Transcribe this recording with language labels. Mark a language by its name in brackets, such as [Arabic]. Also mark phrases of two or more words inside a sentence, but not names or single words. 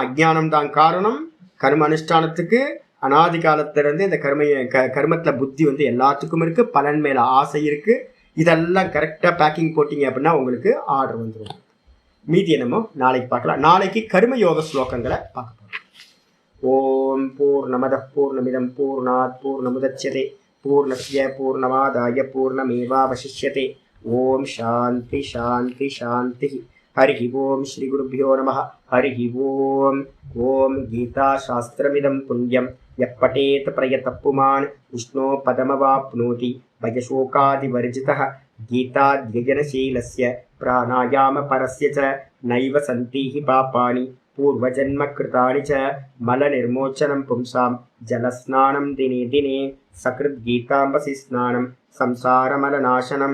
[Tamil] அஜ்ஞானம் தான் காரணம் கர்ம அனுஷ்டானத்துக்கு. அனாதி காலத்திலிருந்து இந்த கர்மத்துல புத்தி எல்லாத்துக்கும் இருக்கு, பலன் மேல ஆசை இருக்கு. இதெல்லாம் கரெக்டா பேக்கிங் போட்டீங்க அப்படின்னா உங்களுக்கு ஆர்டர் வந்துடும். மீதி என்னமோ நாளைக்கு பார்க்கலாம். நாளைக்கு கர்மயோக ஸ்லோகங்களை பார்க்க போறோம். [Sanskrit] ओम् पूर्णमदः पूर्णमिदं पूर्णात् पूर्णमुदच्यते पूर्णस्य पूर्णमादाय पूर्णमेवावशिष्यते. ओम् शान्तिः शान्तिः शान्तिः। हरिः ओम् श्री गुरुभ्यो नमः. हरिः ओम्. ओम् गीता शास्त्रमिदं पुण्यं यः पठेत् प्रयतः पुमान् विष्णोः पदमवाप्नोति भयशोकादिवर्जितः. गीताध्ययनशीलस्य प्राणायाम परस्य च नैव सन्ति हि पापानि पूर्वजन्म कृतानि च मलनिर्मोचनं पुंसां जलस्नानं दिने दिने सकृत् गीताम्भसि स्नानं संसारमलनाशनम्.